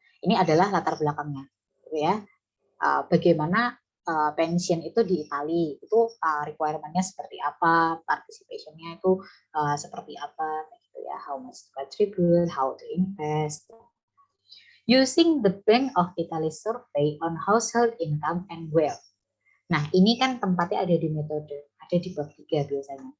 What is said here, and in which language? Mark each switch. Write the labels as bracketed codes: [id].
[id] Ini adalah latar belakangnya, ya. Bagaimana pensiun itu di Italia itu requirement-nya seperti apa, participation-nya itu seperti apa. gitu ya, [en] how much to contribute, how to invest. Using the Bank of Italy survey on household income and wealth. [id] Nah, ini kan tempatnya ada di metode, ada di bab 3 biasanya.